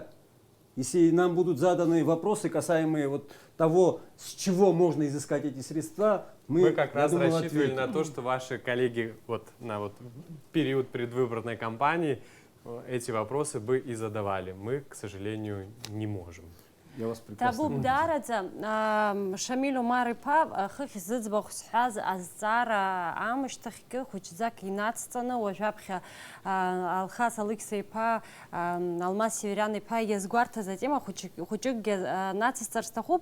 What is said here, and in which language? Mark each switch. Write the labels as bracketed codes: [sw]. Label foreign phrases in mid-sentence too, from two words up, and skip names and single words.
[ru] Если нам будут заданы вопросы, касаемые того, с чего можно изыскать эти средства, мы как раз думаю, рассчитывали ответим. на то, что ваши коллеги на период предвыборной кампании эти вопросы бы и задавали. Мы, к сожалению, не можем. Я вас прекрасно [ab] Табуб дараӡа Шамиль Омар-иԥа хыхь зыӡбахә зҳәаз азҵаара аамышьҭахьгьы хәыҷӡак инацҵаны уажәаԥхьа Алхас Алықьса-иԥа, Алмас Севериан-иԥа иазгәарҭаз атема хәыҷыкгьы нацысҵар сҭахуп.